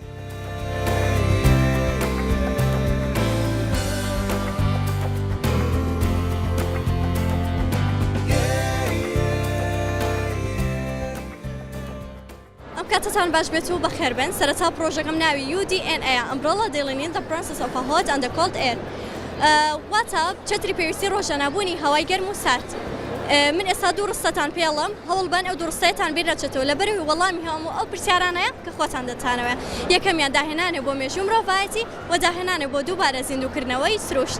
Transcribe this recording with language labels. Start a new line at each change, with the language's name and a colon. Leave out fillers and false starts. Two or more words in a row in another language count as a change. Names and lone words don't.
Central Kurdish: کاتتان باش بێت و بەخێربن. سەرەتا پرۆژەکەم ناوی UDNA Umbrella Dealing in the Process of a Hot and the Cold Air. واتە چەتری پێویستی ڕۆژانەبوونی هەوای گەرم و سارد. من ئێستا دوو ڕستەتان پێڵم هەوڵبان ئەو دووڕستەیەتان بیرەچێتەوە لەبەرەوەی وەڵامی هەموو ئەو پرسیارانەیە کە خۆتان دەتانەوە. یەکەمیان داهێنانێ بۆ مێژوو مرۆڤایەتی و داهێنانێ بۆ دووبارە زیندووکردنەوەی سروشت.